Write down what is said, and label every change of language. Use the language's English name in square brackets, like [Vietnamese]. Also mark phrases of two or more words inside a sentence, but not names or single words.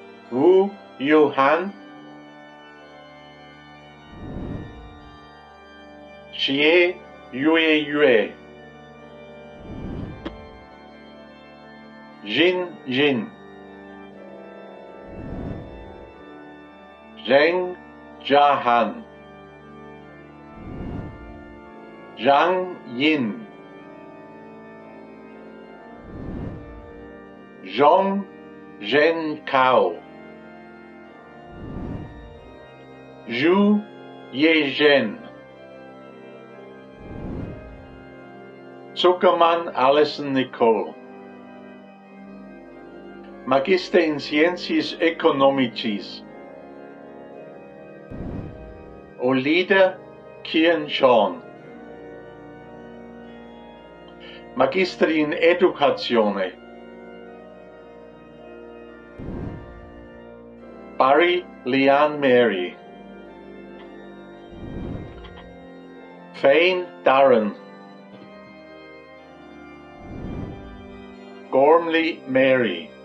[Latin] Wu Yuhan, Xie Yue Yue, Jin Jin, Zheng Jiahan, Zhang Yin, Zhong Zhen Cao, Zhu Yezhen, Zuckermann Alison Nicole, Magister in Sciences Economicis, Olida Kian Sean, Magister in Educatione, Barry Leanne Mary, Fane Darren, Gormley Mary,